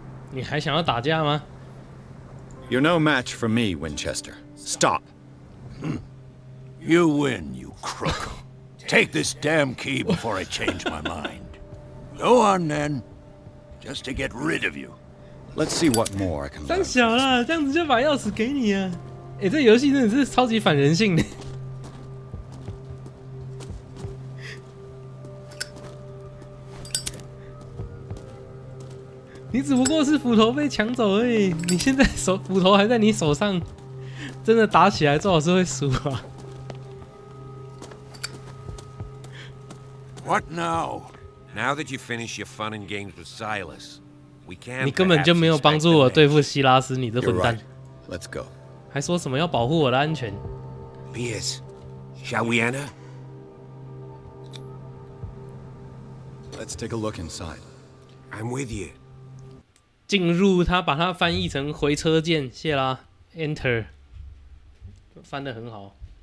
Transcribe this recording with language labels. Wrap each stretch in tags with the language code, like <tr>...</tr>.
<zh>你还想要打架吗？</zh> <en>You're no match for me, Winchester. Stop. You win, you crook. Take this damn key before I change my mind. Go on, then. Just to get rid of you. Let's see what more I can 三 learn.</en> <zh>小啦，这样子就把钥匙给你啊！这游戏真的是超级反人性的。你只不过是斧头被抢走而已，你现在斧头还在你手上，真的打起来最好是会输啊。</zh> <en>What now? Now that you finish your fun and games with Silas, we can.</en> <zh>你根本就没有帮助我对付希拉斯，你这混蛋！</zh> <en>Let's go.</en> <zh>还说什么要保护我的安全</zh> <en>Piers, shall we enter? Let's take a look inside. I'm with you.</en> <zh>进入，他把它翻译成回车键，谢啦 ，Enter， 翻得很好。</zh>